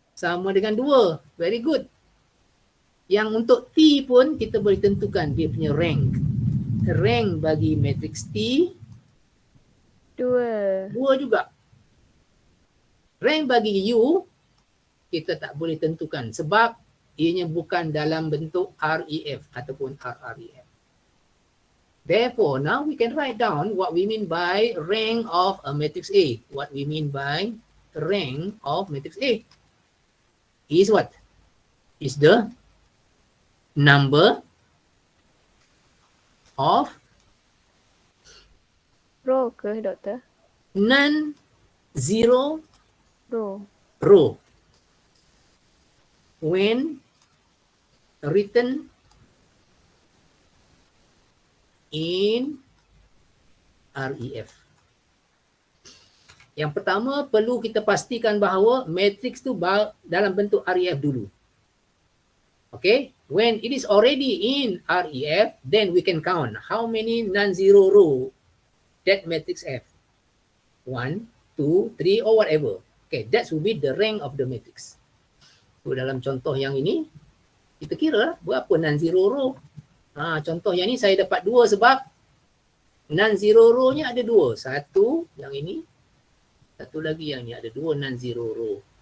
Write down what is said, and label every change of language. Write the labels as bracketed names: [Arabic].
[Malay] sama dengan 2. [English] Very good. [Malay] Yang untuk T pun kita boleh tentukan dia punya rank. Rank bagi matrix T 2. 2 juga. Rank bagi U kita tak boleh tentukan sebab ianya bukan dalam bentuk REF ataupun RREF. [English] Therefore, now we can write down what we mean by rank of a matrix A. What we mean by rank of matrix A is what? Is the number of [Malay] Row ke doktor? [English] non-zero Row. row when written in REF. [Malay] Yang pertama perlu kita pastikan bahawa matrix tu dalam bentuk REF dulu. [English] Okay, when it is already in REF, then we can count how many non-zero row that matrix F. 1, 2, 3 or whatever. Okay, that will be the rank of the matrix. [Malay] So dalam contoh yang ini, kita kira lah berapa non-zero row. Contoh yang ni saya dapat 2 sebab non-zero row-nya ada 2. Satu yang ini, satu lagi yang ni ada 2 non-zero row.